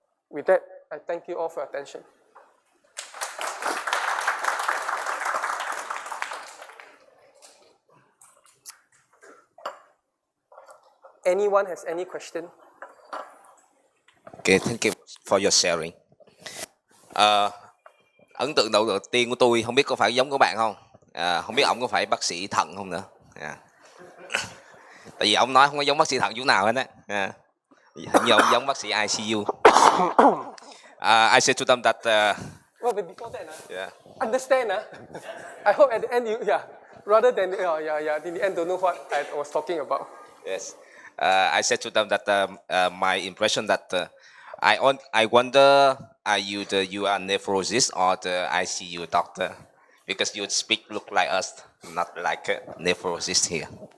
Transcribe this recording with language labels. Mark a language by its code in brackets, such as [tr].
[en] With that, I thank you all for your attention. Anyone has any question? Okay, thank you for your sharing. [vi] Ấn tượng đầu tiên của tôi không biết có phải giống của bạn không? Không biết ông có phải bác sĩ thận không nữa? Tại vì ông nói không có giống bác sĩ thận chỗ nào hết á. Hình như ông giống bác sĩ ICU. [en] I said to them that. Well, but before that, understand. I hope at the end you, rather than in the end don't know what I was talking about. Yes, I said to them that my impression that I wonder you are nephrologist or the ICU doctor because you speak look like us, not like a nephrologist here.